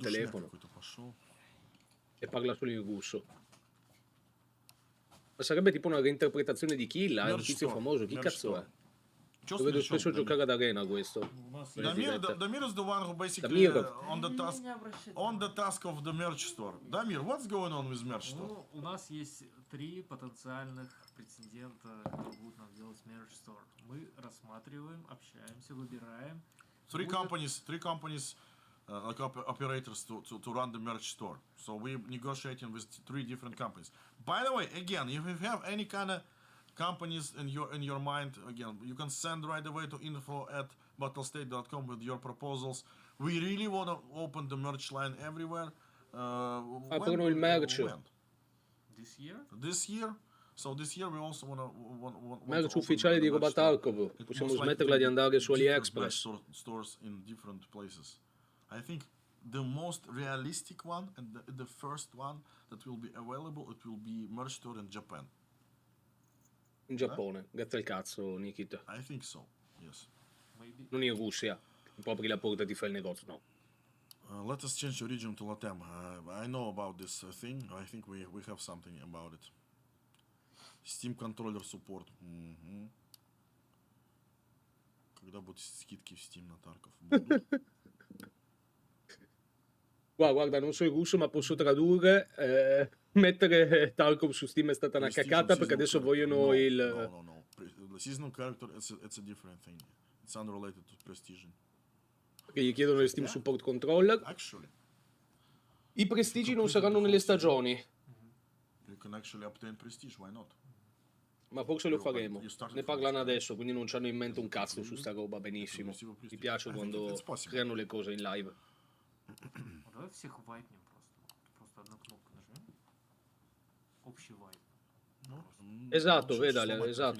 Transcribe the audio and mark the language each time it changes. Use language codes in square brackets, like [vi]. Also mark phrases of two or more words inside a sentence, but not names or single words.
[ru] Душняк telefono какой-то пошел. [it] e parla solo in russo. Ma sarebbe tipo una reinterpretazione di Kill, è un tizio famoso. Chi cazzo è? Lo vedo spesso giocare ad arena questo. [en] Damir is the one who basically Damir. on the task of the merch store. Damir, what's going on with merch store? [ru] Ну, у нас есть 3 потенциальных претендента, которые будут нам делать [en] merch store. [ru] Мы рассматриваем, общаемся, выбираем. [en] Three companies, like operators to run the merch store. So we're negotiating with 3 different companies. By the way, again, if you have any kind of companies in your mind, again, you can send right away to info@battlestate.com with your proposals. We really want to open the merch line everywhere. [it] Aprono il merch. [en] This year? This year. So this year we also want [it] Merch ufficiale di roba Tarkov. Possiamo smetterla di andare su AliExpress. [en] Stores in different places. I think the most realistic one and the first one that will be available, it will be merch store in Japan. [it] In Giappone, grazie al cazzo, Nikita. [en] I think so. Yes. Maybe. [it] Non in Russia. Poi apri la porta e ti fai il negozio, no. [en] Let us change origin to Latam. I know about this thing. I think we have something about it. Steam controller support. [ru] Когда будут скидки в Steam на Tarkov? Будут? [it] Guarda, non so il russo, ma posso tradurre. Mettere Tarkov su Steam è stata una cacata perché adesso vogliono il. No. [en] The seasonal character, it's a different thing. It's unrelated to Prestige. [it] Che gli chiedono il Steam Support Controller. [en] Actually, [it] I prestigi non saranno nelle stagioni, [en] you can actually obtain Prestige. Why not? [it] ma forse lo faremo. Ne parlano adesso, quindi non c'hanno in mente un cazzo su sta roba. Benissimo. Mi piace quando creano le cose in live. [ru] Давай всех вайпнем просто. Просто одну кнопку нажмем. Общий вайп. [it] Esatto, vedale, esatto.